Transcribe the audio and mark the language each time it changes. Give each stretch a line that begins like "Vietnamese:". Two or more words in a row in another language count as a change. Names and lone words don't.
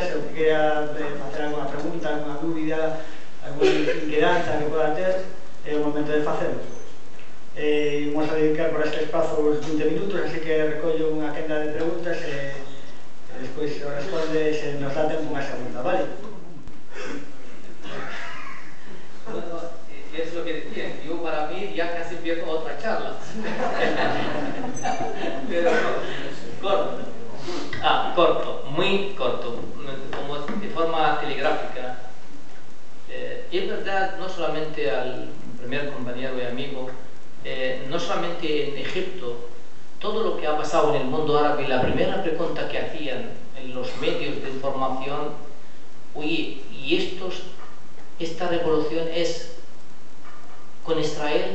Galician: Se que queira facer alguna pregunta, alguna dúbida, alguna inquedanza que poda ter, é o momento de facelo. Imos a dedicar por este espazo os 20 minutos, así que recollo unha quenda de preguntas e despois o responde se nos dá tempo unha segunda, vale?
Spanish: Bueno, es lo que decía. Yo para mí ya casi empiezo otra charla. Pero corto. Corto, muy corto, como de forma telegráfica. Es verdad, no solamente al primer compañero y amigo, no solamente en Egipto, todo lo que ha pasado en el mundo árabe, la primera pregunta que hacían en los medios de información, oye, ¿y esta revolución es con Israel?